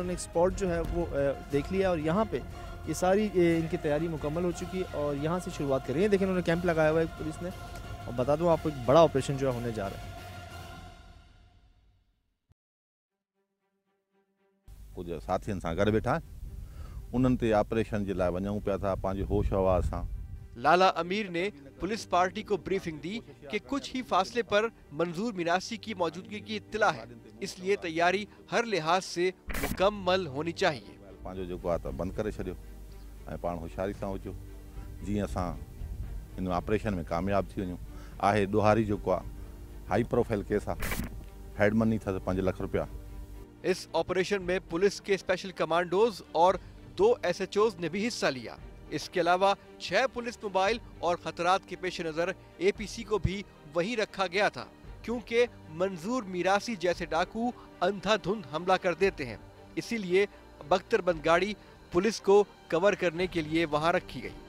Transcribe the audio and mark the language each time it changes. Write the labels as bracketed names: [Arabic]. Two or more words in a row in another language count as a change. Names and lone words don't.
[Urdu] انہوں نے ایک سپاٹ جو ہے وہ دیکھ لیا، اور یہاں پہ یہ ساری ان کی تیاری مکمل ہو چکی ہے، اور یہاں سے شروعات کر رہی ہے. دیکھیے، انہوں نے کیمپ لگایا ہوا ہے پولیس نے، اور بتا دوں آپ کو ایک بڑا آپریشن جو ہے ہونے جا رہا ہے. [Sindhi] कुछ साथियुनि सां गॾु वेठा उन्हनि ते ऑपरेशन जे लाइ वञूं पिया था पंहिंजे होश हवास सां। [Urdu] لالہ امیر نے [English] police party [Urdu] کو بریفنگ دی کہ کچھ ہی فاصلے پر منظور میراثی کی موجودگی کی اطلاع ہے، اس لیے تیاری ہر لحاظ سے مکمل ہونی چاہیے. [Sindhi] पंहिंजो जेको आहे त बंदि करे छॾियो ऐं पाण होशियारी सां हुजो, जीअं असां हिन ऑपरेशन में कामयाब थी वञूं। आहे ॾोहारी जेको आहे [English] high profile case [Sindhi] आहे, [English] head money [Sindhi] अथसि 5 लाख रुपया। [Urdu] اس آپریشن میں پولیس کے [English] special commandos [Urdu] اور 2 ایس ایچ اوز نے بھی حصہ لیا. اس کے علاوہ 6 [English] police mobile [Urdu] اور خطرات کے پیش نظر اے پی سی کو بھی وہیں رکھا گیا تھا، کیونکہ منظور میراثی جیسے ڈاکو اندھا دھند حملہ کر دیتے ہیں، اسی لیے بکتربند گاڑی پولیس کو کور کرنے کے لیے وہاں رکھی گئی.